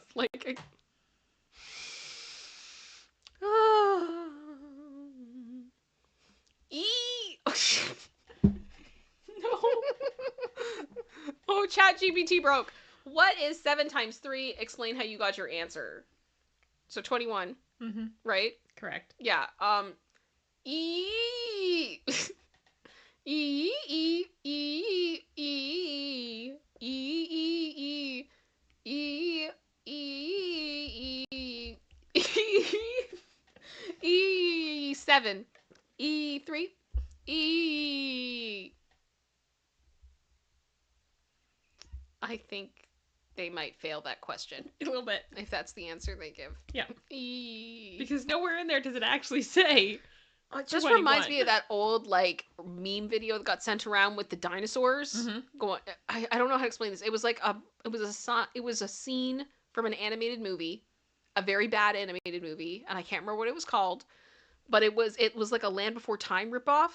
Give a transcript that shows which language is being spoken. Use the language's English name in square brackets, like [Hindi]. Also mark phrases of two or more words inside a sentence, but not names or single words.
[English] Like, no. Oh, ChatGPT broke. What is 7 times 3? Explain how you got your answer. So 21, right? Correct. Yeah. E. E. E. E. E. E. E. E. E7. E3. E. I think they might fail that question A little bit. if that's the answer they give. Yeah. E. Because nowhere in there does it actually say. It just 21. reminds me of that old like meme video that got sent around with the dinosaurs. Going, I don't know how to explain this. It was like it was a scene from an animated movie, a very bad animated movie, and I can't remember what it was called, but it was like a Land Before Time ripoff.